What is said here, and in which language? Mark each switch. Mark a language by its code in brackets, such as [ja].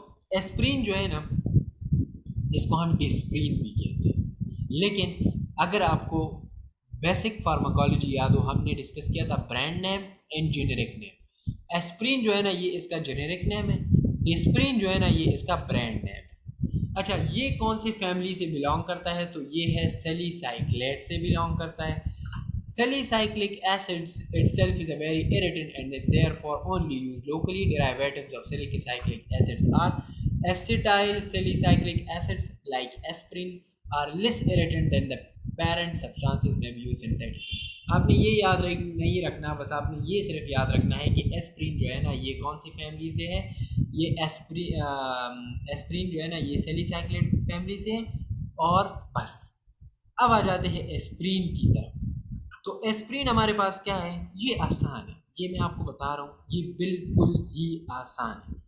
[ur] Aspirin جو ہے نا اس کو ہم ڈسپرین بھی کہتے ہیں، لیکن اگر آپ کو بیسک فارماکالوجی یاد ہو ہم نے ڈسکس کیا تھا brand name and generic name. Aspirin جو ہے نا یہ اس کا جینیرک نیم ہے، ڈسپرین جو ہے نا یہ اس کا برانڈ نیم ہے. اچھا یہ کون سی فیملی سے بلانگ کرتا ہے؟ تو یہ ہے سیلیسائکلیٹ سے بلانگ کرتا ہے. [en] Salicylic acids itself is a very irritant and is therefore only used locally. Derivatives of salicylic acids are acetyl salicylic acids like aspirin are less irritant than the parent substances may be used synthetically. [ur] آپ نے یہ یاد نہیں رکھنا، بس آپ نے یہ صرف یاد رکھنا ہے کہ ایسپرین جو ہے نا یہ کون سی فیملی سے ہے. یہ ایسپرین جو ہے نا یہ سیلیسائکلیٹ فیملی سے ہے اور بس. اب آ جاتے ہیں ایسپرین کی طرف. تو ایسپرین ہمارے پاس کیا ہے؟ یہ آسان ہے، یہ میں آپ کو بتا رہا ہوں یہ بالکل ہی آسان ہے.